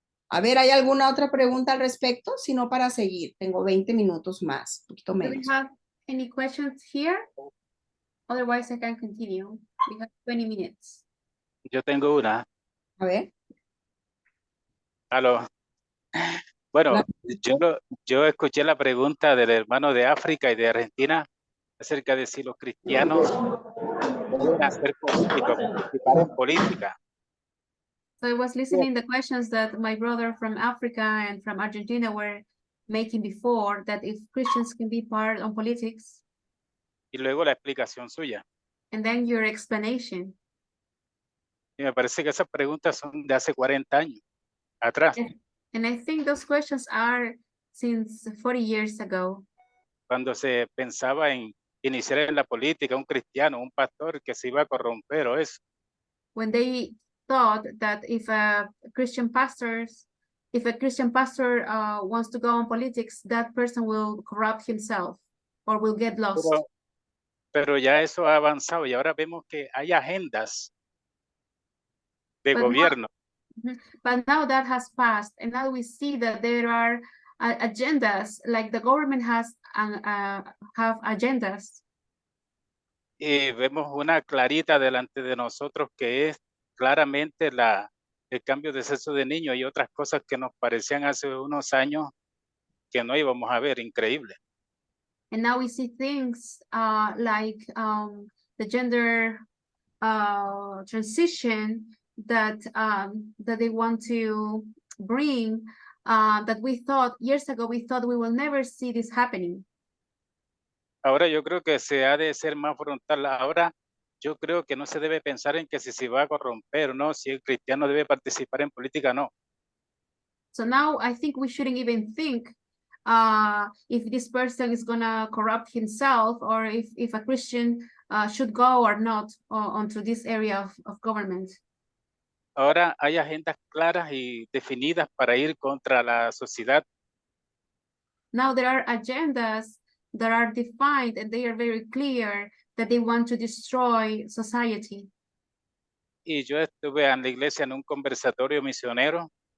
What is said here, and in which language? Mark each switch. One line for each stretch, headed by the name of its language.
Spanish: A ver, ¿hay alguna otra pregunta al respecto? Si no, para seguir. Tengo 20 minutos más, un poquito
English: Do we
Spanish: menos.
English: have any questions here? Otherwise, I can continue. We have 20 minutes.
Spanish: Yo tengo una. A ver. Aló. Bueno, yo escuché la pregunta del hermano de África y de Argentina acerca de si los cristianos pueden hacer política, participar en política.
English: So I was listening the questions that my brother from Africa and from Argentina were making before, that if Christians can be part of politics.
Spanish: Y luego la explicación suya.
English: And then your explanation.
Spanish: Y me parece que esas preguntas son de hace 40 años atrás.
English: And I think those questions are since 40 years ago.
Spanish: Cuando se pensaba en iniciar en la política un cristiano, un pastor que se iba a corromper o eso.
English: When they thought that if a Christian pastor wants to go on politics, that person will corrupt himself or will get lost.
Spanish: Pero ya eso ha avanzado y ahora vemos que hay agendas de gobierno.
English: But now that has passed, and now we see that there are agendas, like the government has have agendas.
Spanish: Y vemos una clarita delante de nosotros que es claramente el cambio de sexo de niños y otras cosas que nos parecían hace unos años que no íbamos a ver, increíble.
English: And now we see things like the gender transition that they want to bring, that we thought years ago, we thought we will never see this happening.
Spanish: Ahora yo creo que se ha de ser más frontal. Ahora yo creo que no se debe pensar en que si se va a corromper o no, si el cristiano debe participar en política, no.
English: So now I think we shouldn't even think if this person is gonna corrupt himself, or if a Christian should go or not onto this area of government.
Spanish: Ahora hay agendas claras y definidas para ir contra la sociedad.
English: Now there are agendas that are defined and they are very clear that they want to destroy society.
Spanish: y yo estuve en la iglesia en un conversatorio misionero